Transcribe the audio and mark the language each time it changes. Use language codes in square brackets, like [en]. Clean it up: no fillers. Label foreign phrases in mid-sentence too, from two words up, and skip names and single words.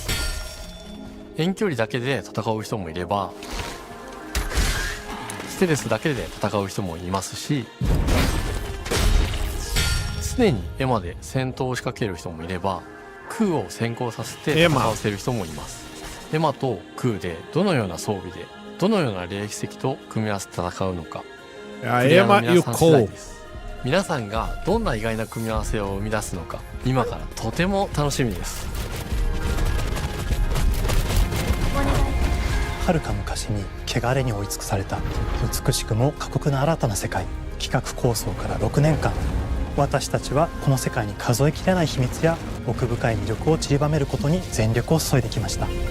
[ja] 遠距離だけで戦う人もいれば、ステルスだけで戦う人もいますし、常にエマで戦闘を仕掛ける人もいれば、クーを先行させて戦わせる人もいます。エマとクーでどのような装備でどのような霊秘石と組み合わせて戦うのか、 [pt] エマ e o Cole。 [ja] 皆さんがどんな意外な組み合わせを生み出すのか、今からとても楽しみです。遥か昔に汚れに追い尽くされた美しくも過酷な新たな世界。企画構想から6年間、私たちはこの世界に数えきれない秘密や奥深い魅力を散りばめることに全力を注いできました。